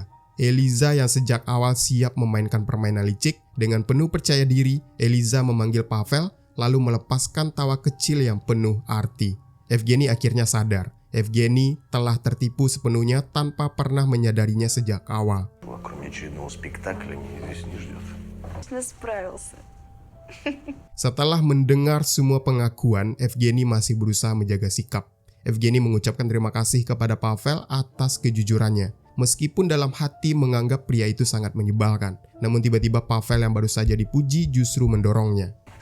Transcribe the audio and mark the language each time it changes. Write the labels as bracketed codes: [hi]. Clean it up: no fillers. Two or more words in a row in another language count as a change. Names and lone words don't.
[id] Eliza yang sejak awal siap memainkan permainan licik, dengan penuh percaya diri, Eliza memanggil Pavel lalu melepaskan tawa kecil yang penuh arti. Evgeny akhirnya sadar. Evgeny telah tertipu sepenuhnya tanpa pernah menyadarinya sejak awal. [ru] Кроме очередного спектакля меня здесь не ждет. Справился. [id] Setelah mendengar semua pengakuan, Evgeny masih berusaha menjaga sikap. Evgeny mengucapkan terima kasih kepada Pavel atas kejujurannya. Meskipun dalam hati menganggap pria itu sangat menyebalkan. Namun tiba-tiba Pavel yang baru saja dipuji justru mendorongnya.